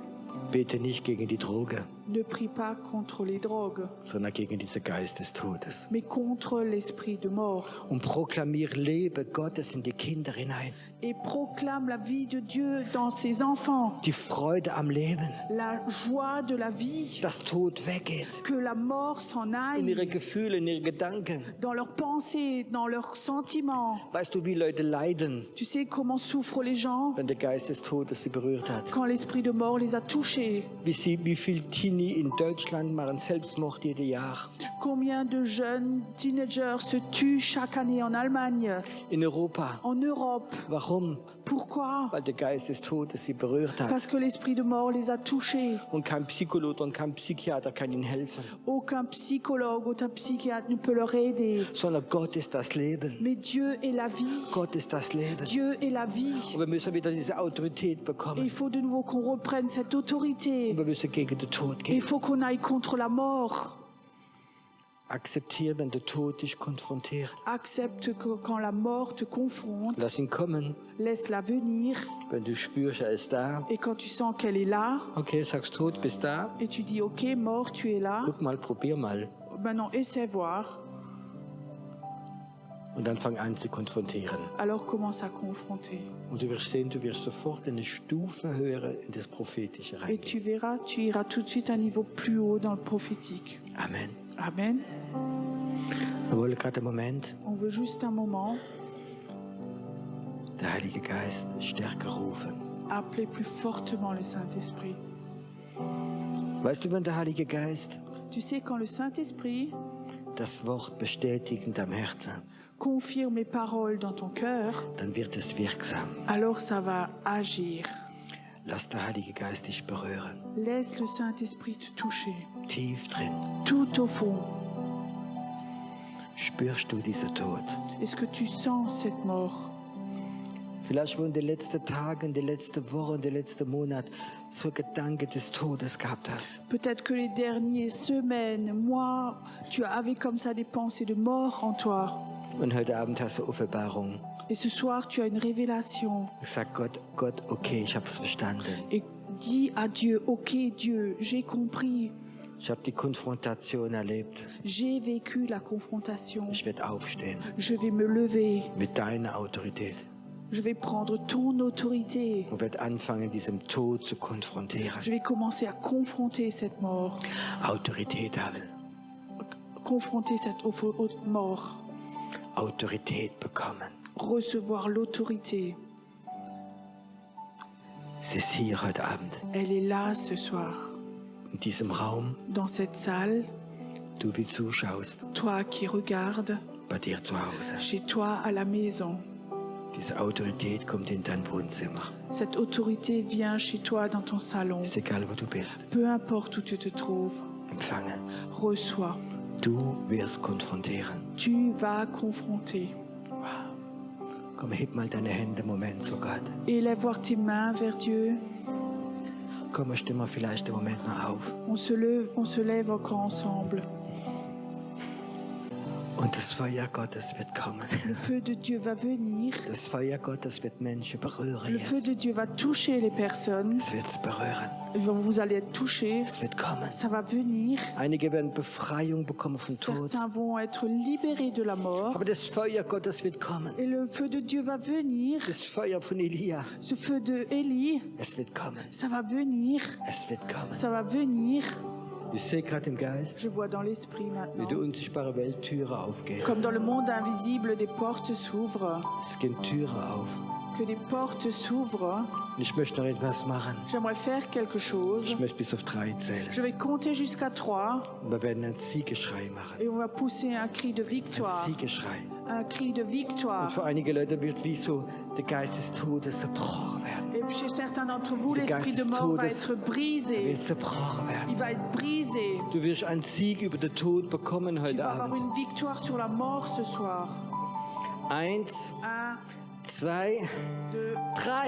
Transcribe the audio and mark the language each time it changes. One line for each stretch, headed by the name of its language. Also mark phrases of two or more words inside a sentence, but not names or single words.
German: bete nicht gegen die Droge,
French: ne prie pas contre les drogues,
German: sondern gegen diesen Geist des Todes.
French: mais contre l'esprit de mort.
German: Und proklamier Leben Gottes in die Kinder hinein.
French: Et proclame la vie de Dieu dans ses enfants,
German: Die Freude am Leben,
French: la joie de la vie,
German: dass Tod weggeht.
French: que la mort s'en
German: In ihre
French: aille
German: Gefühle, in ihre Gedanken.
French: dans leurs pensées, dans leurs sentiments.
German: Weißt du, wie Leute leiden,
French: Tu sais comment souffrent les gens
German: wenn der Geist des Todes sie berührt hat?
French: quand l'esprit de mort les a touchés.
German: Wie viel Teenie in Deutschland machen Selbstmord jedes Jahr?
French: Combien de jeunes teenagers se tuent chaque année en Allemagne,
German: In Europa.
French: en Europe?
German: Warum?
French: Pourquoi?
German: Weil der Geist des Todes sie berührt hat.
French: Parce que l'esprit de mort les a touchés.
German: Und kein Psychologe und kein Psychiater kann ihnen helfen.
French: Aucun psychologue, aucun psychiatre ne peut leur aider.
German: Sondern Gott ist das Leben.
French: Mais Dieu est la vie.
German: Gott ist das Leben.
French: Dieu est la vie.
German: Und wir müssen wieder diese Autorität
French: Et il
German: bekommen.
French: faut de nouveau qu'on reprenne cette autorité.
German: Und wir müssen gegen den Tod
French: Et il
German: gehen.
French: faut qu'on aille contre la mort.
German: Akzeptiere, wenn der Tod dich konfrontiert.
French: Accepte que quand la mort te confronte,
German: Lass ihn kommen.
French: laisse-la venir.
German: Wenn du spürst, er ist da.
French: Et quand tu sens qu'elle est là,
German: Okay, sagst Tod, bist da.
French: et tu dis, ok, mort, tu es là,
German: Guck mal, probier mal.
French: maintenant essaie voir.
German: Und dann fang an zu konfrontieren.
French: Alors commence à confronter.
German: Und du wirst sehen, du wirst sofort eine Stufe höher in das Prophetische
French: Et
German: reingehen.
French: tu verras, tu iras tout de suite un niveau plus haut dans le prophétique.
German: Amen.
French: Amen.
German: Wir wollen gerade einen Moment
French: On veut juste un moment
German: der Heilige Geist stärker rufen.
French: appeler plus fortement le Saint-Esprit.
German: Weißt du, wenn der Heilige Geist
French: Tu sais, quand le Saint-Esprit
German: das Wort bestätigt in deinem Herzen,
French: confirme les paroles dans ton cœur,
German: dann wird es wirksam.
French: alors ça va agir.
German: Lass der Heilige Geist dich berühren.
French: Laisse le Saint-Esprit te toucher.
German: Tief drin
French: Tout au fond,
German: spürst du diesen Tod.
French: est-ce que tu sens cette mort?
German: Vielleicht, wo in den letzten Tagen, in den letzten Wochen, in den letzten Monaten so Gedanken des Todes gehabt hast.
French: Peut-être que les dernières semaines, mois, tu avais comme ça des pensées de mort en toi.
German: Und heute Abend hast du Offenbarung.
French: Et ce soir, tu as une révélation.
German: Sag Gott, okay, ich hab's verstanden.
French: Et dis à Dieu, ok Dieu, j'ai compris.
German: Ich habe die Konfrontation erlebt.
French: J'ai vécu la confrontation.
German: Ich werde aufstehen
French: Je vais me lever.
German: mit deiner Autorität
French: Je vais prendre ton autorité.
German: und werde anfangen, diesem Tod zu konfrontieren.
French: Je vais commencer à confronter cette mort.
German: Autorität haben,
French: Confronter cette haute mort.
German: Autorität bekommen.
French: Recevoir l'autorité.
German: Sie ist hier heute Abend,
French: Elle est là ce soir.
German: in diesem Raum,
French: Dans cette salle,
German: du wie zuschaust,
French: toi qui regardes,
German: bei dir zu Hause.
French: chez toi à la maison.
German: Diese Autorität kommt in dein Wohnzimmer.
French: Cette autorité vient chez toi dans ton salon.
German: Ist egal, wo du bist.
French: Peu importe où tu te trouves,
German: Empfange.
French: reçois.
German: Du wirst konfrontieren.
French: Tu vas confronter.
German: Komm, heb mal deine Hände, Moment, so Gott.
French: Élève voir tes mains vers Dieu.
German: Komm, stehen wir vielleicht im Moment noch auf.
French: On se lève encore ensemble.
German: Und das Feuer Gottes wird kommen.
French: Le feu de Dieu va venir.
German: Das Feuer Gottes wird Menschen berühren
French: Le feu
German: jetzt.
French: de Dieu va toucher les personnes.
German: Es wird berühren.
French: Vous allez être touchés.
German: Es wird kommen.
French: Ça va venir.
German: Einige werden Befreiung bekommen vom Tod.
French: Certains vont être libérés de la mort.
German: Aber das Feuer Gottes wird kommen.
French: Et le feu de Dieu va venir.
German: Das Feuer von Elia,
French: Ce feu de Élie,
German: es wird kommen.
French: ça va venir.
German: Es wird kommen.
French: Ça va venir.
German: Ich sehe gerade im Geist,
French: Je vois dans l'esprit
German: wie
French: maintenant.
German: die unsichtbare Welt Türen aufgehen.
French: Comme dans le monde invisible, des portes s'ouvrent.
German: Es gehen Türen auf.
French: Que des portes s'ouvrent.
German: Und ich möchte noch etwas machen.
French: J'aimerais faire quelque chose.
German: Ich möchte bis auf 3 zählen.
French: Je vais compter jusqu'à 3
German: Und wir werden einen Siegeschrei machen.
French: et on va pousser un cri de
German: Ein
French: victoire.
German: Siegeschrei.
French: Un cri de victoire.
German: Und für einige Leute wird wie so der Geist des Todes zerbrochen werden.
French: Et puis chez certains d'entre vous,
German: Der
French: l'esprit
German: Geist
French: de
German: des
French: mort va
German: Todes
French: être
German: Er
French: brisé.
German: wird zerbrochen
French: Il
German: werden.
French: va être brisé.
German: Du wirst einen Sieg über den Tod bekommen
French: Tu
German: heute
French: vas avoir
German: Abend.
French: une victoire sur la mort ce soir.
German: 1,
French: 1,
German: 2,
French: 2,
German: 3.